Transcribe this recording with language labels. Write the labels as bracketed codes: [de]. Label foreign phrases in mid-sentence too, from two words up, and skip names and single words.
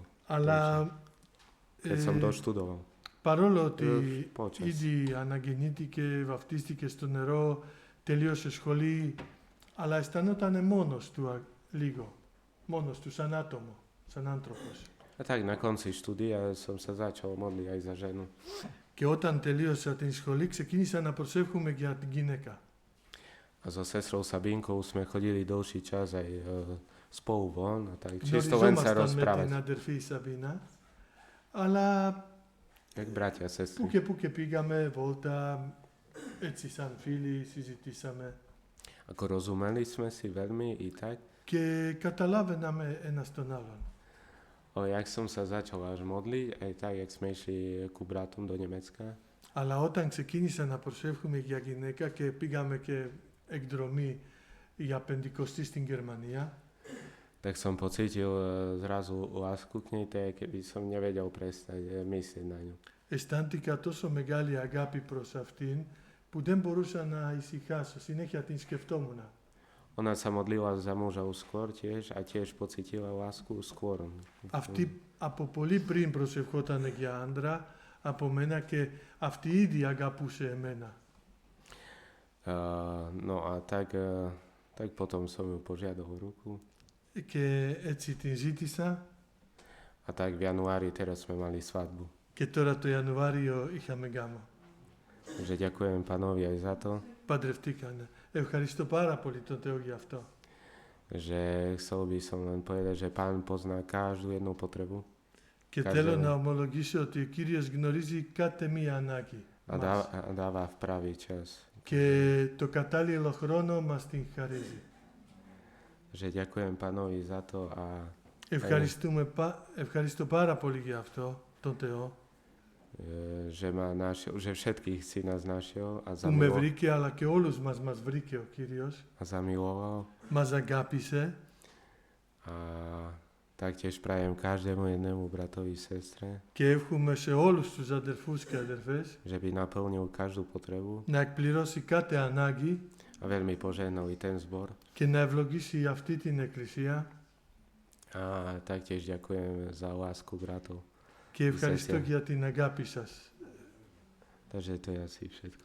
[el] Αλλά [sk] Keď som doštudoval. [el] παρόλο ότι [sk] Počas. [el] ήδη αναγεννήθηκε, βαφτίστηκε στο νερό, τελείωσε σχολή, αλλά αισθανόταν μόνος του λίγο. Μόνος του, σαν άτομο, σαν άνθρωπος. [sk] A tak na konci štúdia som sa začal modliť aj za ženu. [el] Και όταν τελείωσα την σχολή, ξεκίνησα να προσεύχομαι για την γυναίκα. [sk] A so sestrou Sabinkou sme chodili dlhší čas aj spolu von a tak čisto len sa [el] Γνωριζόμασταν με την [sk] rozprávať. [el] αδερφή Σαβίνα, αλλά [sk] Jak bratia a sestry. [el] που και πήγαμε βόλτα, έτσι σαν φίλοι συζητήσαμε [sk] Ako rozumeli sme si veľmi i tak. [el] και καταλάβαιναμε ένας τον άλλον. [sk] Ale jak som sa začal až modliť, aj tak, jak sme išli ku bratom do Nemecka. [el] Αλλά όταν ξεκίνησα να προσεύχομαι για γυναίκα και πήγαμε και εκδρομή για πεντηκοστή στην Γερμανία, [sk] tak som pocítil zrazu lásku k nej, tak keby som nevedel prestať myslieť na ňu. [el] Αισθάνθηκα τόσο μεγάλη αγάπη προς αυτήν που δεν μπορούσα να ησυχάσω. Συνέχεια την σκεφτόμουν. [sk] Ona sa modlila za mužov skôr tiež a tiež pocítila lásku skôr. [el] Αυτή από πολύ πριν προσευχόταν για άντρα από μένα και αυτή ήδη αγαπούσε εμένα. [sk] No a tak potom som ju požiadal o ruku. [el] Και έτσι την ζήτησα [sk] A tak v januári teraz sme mali svadbu. [el] και τώρα το Ιανουάριο είχαμε γάμο. [sk] Takže ďakujem pánovi aj za to, [el] Παντρευτήκανε. Ευχαριστώ πάρα πολύ τον Θεό για αυτό. [sk] že chcel by som len povedať, že pán pozná každú jednu potrebu [el] Και θέλω να ομολογήσω ότι ο Κύριος γνωρίζει κάθε μία ανάγκη [sk] a [el] μας. [sk] dáva v pravý čas. [el] Και το κατάλληλο χρόνο μας την χαρίζει. [sk] Že ďakujem pánovi za to a [el] Ευχαριστώ πάρα πολύ για αυτό, τον Θεό, [sk] že všetkých si nás našiel a [el] που με βρήκε αλλά και όλους μας βρήκε ο Κύριος. [sk] zamiloval. [el] Μας αγάπησε. [sk] A taktiež prajem každému jednému bratovi, sestre, [el] Και εύχομαι σε όλους τους αδερφούς και αδερφές [sk] že by naplnil každú potrebu [el] να εκπληρώσει κάθε ανάγκη [sk] a veľmi požehnal i ten zbor. [el] και να ευλογήσει αυτή την εκκλησία. [sk] A taktiež ďakujem za lásku bratov. [el] Και ευχαριστώ για την αγάπη σας. [sk] Takže to je asi všetko.